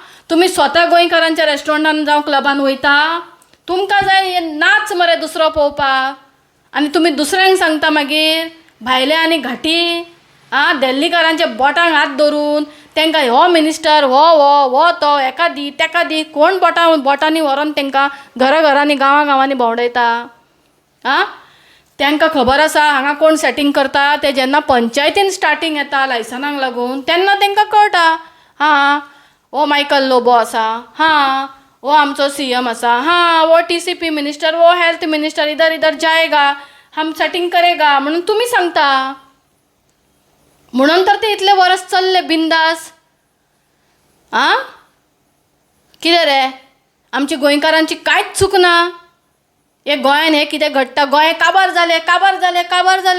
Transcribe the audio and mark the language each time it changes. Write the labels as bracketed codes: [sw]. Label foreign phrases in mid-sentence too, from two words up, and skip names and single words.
[kok] तुम्ही स्वता गोंयकारांच्या रेस्टॉरंटान जावं क्लबान वयता, तुमकां जाय नाच मरे दुसरो पळोवपाक, आनी तुमी दुसऱ्यांक सांगता मागीर भायले आनी घाटी दिल्लीकारांचे बोटांक हात धरून तांकां हो मिनिस्टर हो हो हो तो एका दी तेका दी, कोण बोटांनी व्हरोन तांकां घरांनी गांवांनी भोंवडयता. तांकां खबर आसा हांगा कोण सेटींग करता ते जेन्ना पंचायतीन स्टार्टींग येता लायसनाक लागून तेन्ना तांकां कळटा. हो मायकल लोबो आसा, वो आमचो CM आसा, [hi] वो [en] TCP minister, [hi] वो [en] health minister, [hi] इधर इधर जाएगा, हम सेटिंग करेगा [kok] म्हणून तुम्ही सांगता. म्हणून तर ते इतले वर्स चल्ले बिंदास. कितें रे, आमची गोंयकारांची कांयच चूक ना. हे गोंयान हे कितें घडटा, गोंय काबार जाले.